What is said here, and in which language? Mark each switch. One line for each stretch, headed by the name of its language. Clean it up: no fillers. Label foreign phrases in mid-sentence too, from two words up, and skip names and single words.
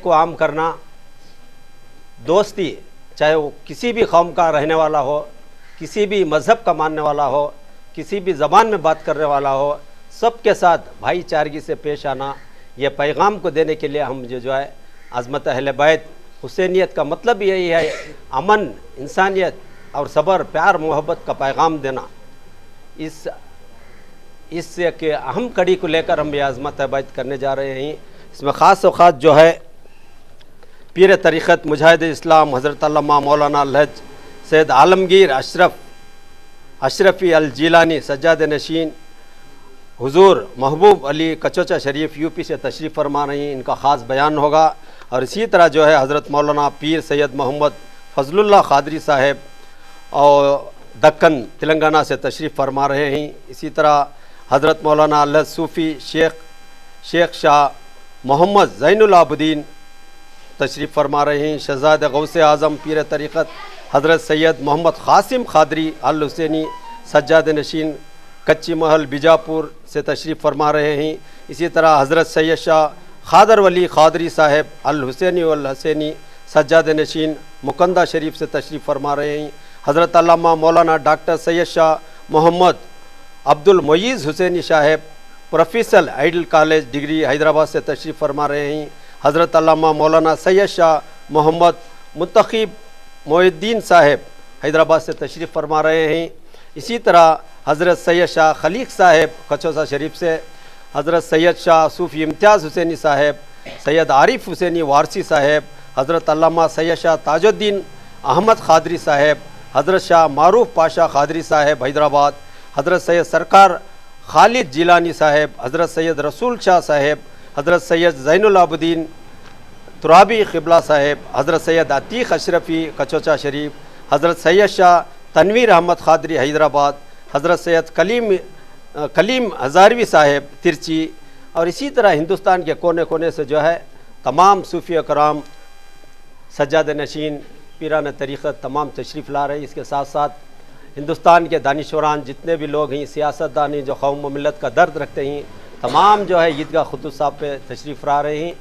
Hindi: को आम करना, दोस्ती, चाहे वो किसी भी कौम का रहने वाला हो, किसी भी मज़हब का मानने वाला हो, किसी भी ज़बान में बात करने वाला हो, सबके साथ भाईचारगी से पेश आना, ये पैगाम को देने के लिए हम जो है अज़मत अहले बैत, हुसैनियत का मतलब यही है अमन, इंसानियत और सब्र, प्यार मोहब्बत का पैगाम देना। इस के अहम कड़ी को लेकर हम ये अज़मत बैत करने जा रहे हैं। इसमें ख़ास व ख़ास जो है पीर तरीक़त मुजाहिद इस्लाम हज़रत अल्लामा मौलाना अलहज सैयद आलमगीर अशरफ अशरफी अल जीलानी सज्जाद नशीन हुजूर महबूब अली कचोचा शरीफ यूपी से तशरीफ़ फरमा रही हैं, इनका ख़ास बयान होगा। और इसी तरह जो है हज़रत मौलाना पीर सैयद मोहम्मद फजलुल्लाह क़ादरी साहब और दक्कन तेलंगाना से तशरीफ़ फरमा रहे हैं। इसी तरह हज़रत मौलाना अल्लाह सूफ़ी शेख शाह मोहम्मद ज़ैनुल आबदीन तशरीफ़ फरमा रहे हैं। शहज़ाद गौसे आज़म पीर तरीक़त हज़रत सैयद मोहम्मद क़ासिम क़ादरी अल हुसैनी सज्जाद नशीन कच्ची महल बीजापुर से तशरीफ़ फरमा रहे हैं। इसी तरह हज़रत सैयद शाह ख़ादर वली क़ादरी साहब अल हुसैनी वल हसैनी सज्जाद नशीन मुकंदा शरीफ से तशरीफ़ फरमा रहे हैं। हज़रत अल्लामा मौलाना डॉक्टर सैयद शाह मोहम्मद अब्दुल मुईज़ हुसैनी साहब प्रोफेसर आइडल कॉलेज डिग्री हैदराबाद से तशरीफ़ फरमा रहे हैं। हज़रत अल्लामा मौलाना सैयद शाह मोहम्मद मुंतखब मोहिद्दीन साहब हैदराबाद से तशरीफ़ फरमा रहे हैं। इसी तरह हज़रत सैयद शाह खलीक साहब कचौसा शरीफ से, हज़रत सैयद शाह सूफ़ी इम्तियाज़ हुसैनी साहब, सैयद आरिफ हुसैनी वारसी साहब, हज़रत अल्लामा सैयद शाह ताजुद्दीन अहमद क़ादरी साहब, हज़रत शाह मारूफ पाशा क़ादरी साहब हैदराबाद, हज़रत सैयद सरकार खालिद जिलानी साहब, हज़रत सैयद रसूल शाह साहब, हज़रत सैयद ज़ैनुल आबदीन तुराबी क़िबला साहब, हज़रत सैयद अतीक़ अशरफी कचौचा शरीफ, हज़रत सैयद शाह तनवीर अहमद क़ादरी हैदराबाद, हज़रत सैयद कलीम हज़ारवी साहब तिरची। और इसी तरह हिंदुस्तान के कोने कोने से जो है तमाम सूफ़ी कराम सज्जाद नशीन पीरान तरीक़त तमाम तशरीफ़ ला रहे हैं। इसके साथ साथ हिंदुस्तान के दानिशवरान जितने भी लोग हैं, सियासतदानी जो कौम व मिल्लत का दर्द रखते हैं, तमाम जो है ईदगाह खुतूब साहब पे तशरीफ़ ला रहे हैं।